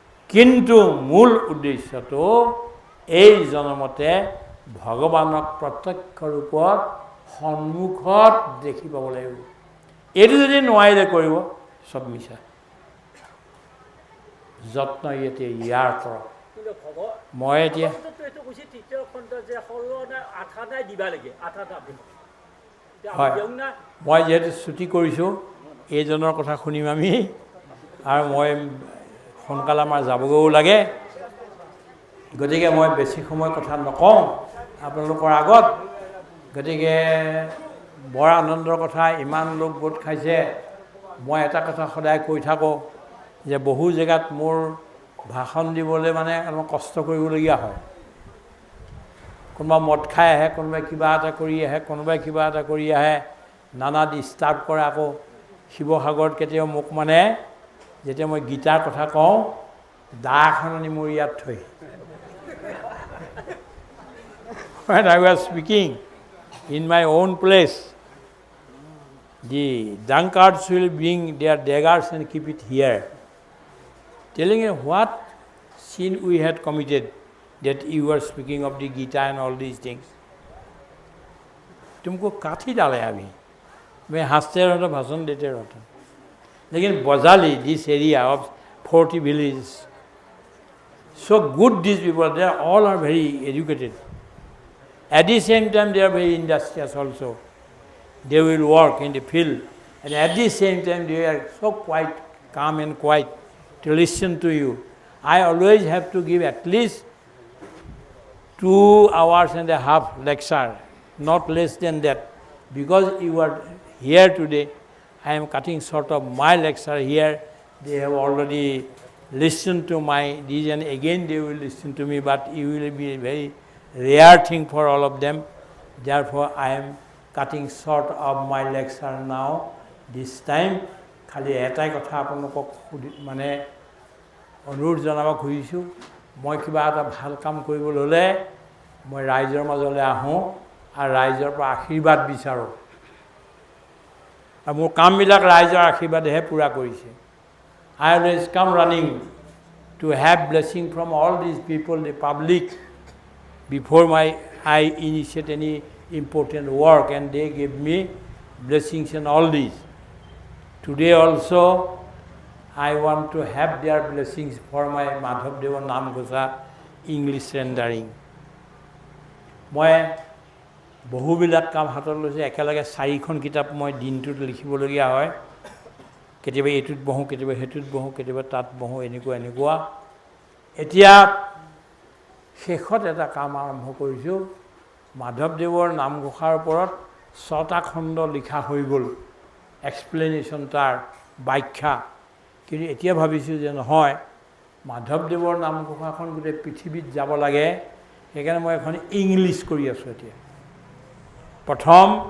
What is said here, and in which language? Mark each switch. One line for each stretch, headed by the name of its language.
Assamese: কিন্তু মূল উদ্দেশ্যটো এই জনমতে ভগৱানক প্ৰত্যক্ষ ৰূপত সন্মুখত দেখি পাব লাগিব। এইটো যদি নোৱাৰিলে কৰিব, চব মিছা। যত্ন ইয়াতে ইয়াৰ কৰক। মই এতিয়া এইটো কৈছে তৃতীয় খণ্ড যে সলনা আঠা নাই দিবা লাগে আঠাটা হয় মই যিহেতু ছুটি কৰিছোঁ এইজনৰ কথা শুনিম আমি আৰু মই সোনকালে আমাৰ যাবগৈও লাগে গতিকে মই বেছি সময় কথা নকওঁ আপোনালোকৰ আগত গতিকে বৰ আনন্দৰ কথা ইমান লোক গোট খাইছে মই এটা কথা সদায় কৈ থাকোঁ যে বহু জেগাত মোৰ ভাষণ দিবলৈ মানে অলপ কষ্ট কৰিবলগীয়া হয় কোনোবা মদ খাই আহে কোনোবাই কিবা এটা কৰি আহে কোনোবাই কিবা এটা কৰি আহে নানা ডিষ্টাৰ্ব কৰে আকৌ শিৱসাগৰত কেতিয়াও মোক মানে যেতিয়া মই গীতাৰ কথা কওঁ দা এখন আনি মোৰ ইয়াত থৈ
English: when I was speaking in my own place the drunkards will bring their daggers and keep it here telling you what sin we had committed that you were speaking of the Gita and all these things.
Hindi: तुमको काठी डाले अभी मैं हंसते रहता भाषण देते रहता
English: लेकिन Bajali this area of 40 villages so good these people they all are very educated at the same time they are very industrious also they will work in the field and at the same time they are so quite calm and quiet to listen to you. I always have to give at least 2 hours and a half lecture, not less than that. Because you are here today, I am cutting short of my lecture here. They have already listened to my these and again they will listen to me, but it will be a very rare thing for all of them. Therefore, I am cutting short of my lecture now. This time,
Assamese: খালি এটাই কথা আপোনালোকক মানে অনুৰোধ জনাব খুজিছোঁ মই কিবা এটা ভাল কাম কৰিবলৈ হ'লে মই ৰাইজৰ মাজলৈ আহোঁ আৰু ৰাইজৰ পৰা আশীৰ্বাদ বিচাৰোঁ আৰু মোৰ কামবিলাক ৰাইজৰ আশীৰ্বাদেহে পূৰা কৰিছে
English: I always come running to have blessing from all these people, the public, before I initiate any important work and they give me blessings and all these. Today also, I want to have their blessings for my Madhavdeva Namghosa English rendering.
Assamese: মই বহুবিলাক কাম হাতত লৈছে একেলগে 4খন কিতাপ মই দিনটোত লিখিবলগীয়া হয় কেতিয়াবা এইটোত বহোঁ কেতিয়াবা সেইটোত বহোঁ কেতিয়াবা তাত বহোঁ এনেকুৱা এতিয়া শেষত এটা কাম আৰম্ভ কৰিছোঁ মাধৱদেৱৰ নামঘোষাৰ ওপৰত 6টা খণ্ড লিখা হৈ গ'ল এক্সপ্লেনেশ্যন তাৰ ব্যাখ্যা কিন্তু এতিয়া ভাবিছোঁ যে নহয় মাধৱদেৱৰ নামঘোষাখন গোটেই পৃথিৱীত যাব লাগে সেইকাৰণে মই এখন ইংলিছ কৰি আছোঁ এতিয়া প্ৰথম